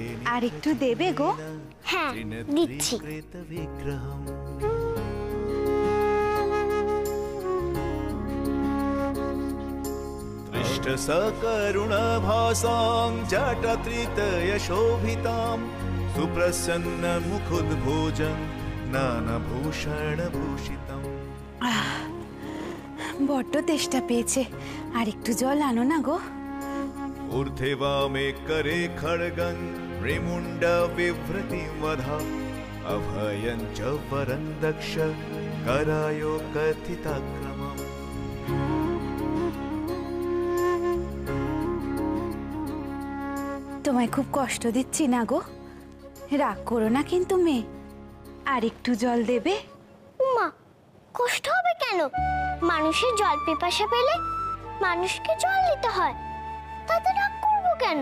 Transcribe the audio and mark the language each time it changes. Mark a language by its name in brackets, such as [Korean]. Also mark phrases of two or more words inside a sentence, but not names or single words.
[Bangla] আর একটু দেবে গো? হ্যাঁ, দিচ্ছি। [Sanskrit] विग्रहम् दृष्टसकरुणभासां जटत्रितयशोभितां सुप्रसन्नमुखोद्भोजं नानाभूषणभूषितम्। [Bangla] বড্ড তেষ্টা পেয়েছে, আর একটু জল আনো না গো। [Sanskrit] ऊर्ध्वे वामे करे खड्गं मृमुण्ड बिभ्रति वधा अभयं च वरं दक्ष करायो कथिताक्रमम्। [Bangla] তোমায় খুব কষ্ট দিচ্ছি না গো? রাগ করো না কিন্তু মেয়ে, আর একটু জল দেবে? উমা, কষ্ট হবে কেন? মানুষের জল পিপাসা পেলে মানুষকে জল দিতে হয়, তাতে রাগ করবো কেন?